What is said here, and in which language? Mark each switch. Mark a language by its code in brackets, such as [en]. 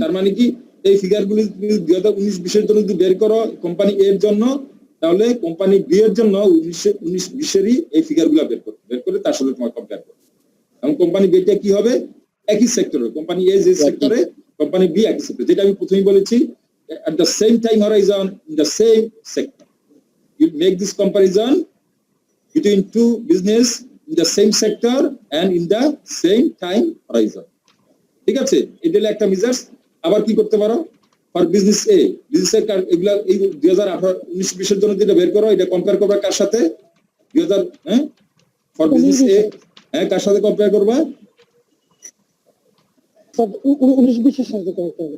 [bn] তার মানে কি এই ফিগারগুলি তুমি 2019-20 এর জন্য যদি বের করো কোম্পানি এর জন্য, তাহলে কোম্পানি বি এর জন্য 19-20 এরই এই ফিগারগুলো বের করে তার সাথে তোমার কম্পেয়ার করবে। এবং কোম্পানি বিটা কি হবে? একই সেক্টরে, কোম্পানি এ যে সেক্টরে, কোম্পানি বি একই সেক্টরে, যেটা আমি প্রথমেই বলেছি, [en] at the same time horizon in the same sector. You make this comparison between two business in the same sector and in the same time horizon. [bn] ঠিক আছে? এটা হলো একটা মেজার্স। আবার কি করতে পারো? ফর বিজনেস এ, বিজনেস এর এগুলা এই 2018-19-20 এর জন্য যেটা বের করো, এটা কম্পেয়ার করবা কার সাথে? 2000 ফর বিজনেস এ কার সাথে কম্পেয়ার করবা? 19-20 এর সাথে কম্পেয়ার।